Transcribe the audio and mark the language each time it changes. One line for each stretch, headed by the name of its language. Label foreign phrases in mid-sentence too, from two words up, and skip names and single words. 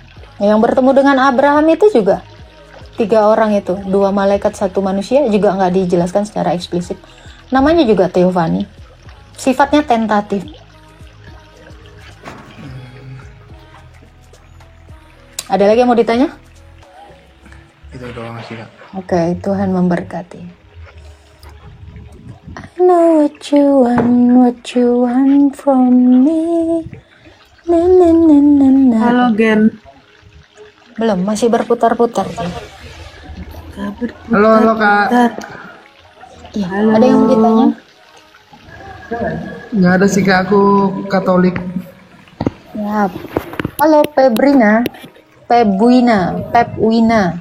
Indonesian: Yang bertemu dengan Abraham itu juga 3 orang itu, 2 malaikat 1 manusia, juga nggak dijelaskan secara eksplisit. Namanya juga teofani. Sifatnya tentatif. Ada lagi yang mau ditanya? Itu doang sih Kak. Oke, Tuhan memberkati.
English: I know what you want from me. Na, na, na, na, na.
Indonesian: Halo Gen. Belum, masih berputar-putar. Halo Kak. Iya, ada yang mau ditanya? Nggak ada sih Kak, aku Katolik. Ya. Halo Pebrina, Pepwina.